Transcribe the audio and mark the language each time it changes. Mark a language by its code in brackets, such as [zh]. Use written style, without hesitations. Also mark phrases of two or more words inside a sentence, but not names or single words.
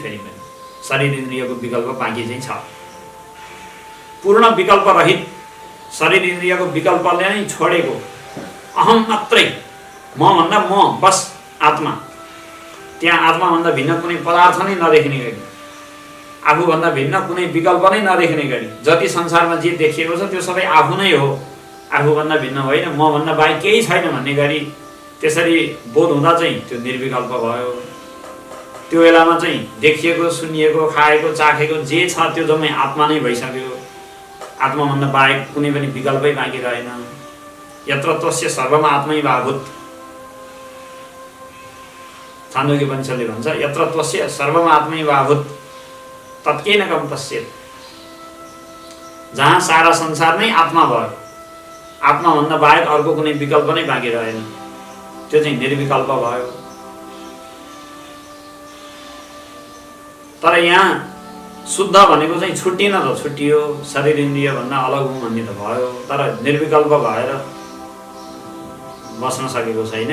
[ne] फेरि पनि शरीर इन्द्रियको विकल्प बाँकी चाहिँ छ। पूर्ण विकल्प रहित शरीर इन्द्रियको विकल्पले नै छोडेको अहम मात्रै, म भन्दा म बस आत्मा, त्यहाँ आत्माभन्दा भिन्न कुनै पदार्थ नै नदेख्ने गरी, आफूभन्दा भिन्न कुनै विकल्प नै नदेख्ने गरी जति संसारमा जे देखिएको छ त्यो सबै आफू नै हो, आफूभन्दा भिन्न होइन, मभन्दा बाहेक केही छैन भन्ने गरी त्यसरी बोध हुँदा चाहिँ त्यो निर्विकल्प भयो। त्यो बेलामा चाहिँ देखिएको, सुनिएको, खाएको, चाखेको जे छ त्यो जम्मै आत्मा नै भइसक्यो। आत्माभन्दा बाहेक कुनै पनि विकल्पै बाँकी रहेन। [sa] यत्र तस्य सर्वम आत्मैवाभूत, [ne] छान्दोग्योपनिषदले भन्छ [sa] यत्र तस्य सर्वम आत्मैवाभूत तत्केन कम पश्येत्। [ne] जहाँ सारा संसार नै आत्मा भयो, आत्माभन्दा बाहेक अर्को कुनै विकल्प नै बाँकी रहेन, त्यो चाहिँ निर्विकल्प भयो। तर यहाँ शुद्ध भनेको चाहिँ छुट्टिन त छुट्टियो, शरीर इन्द्रिय भन्दा अलग हुँ भन्ने त भयो, तर निर्विकल्प भएर बस्न सकेको छैन।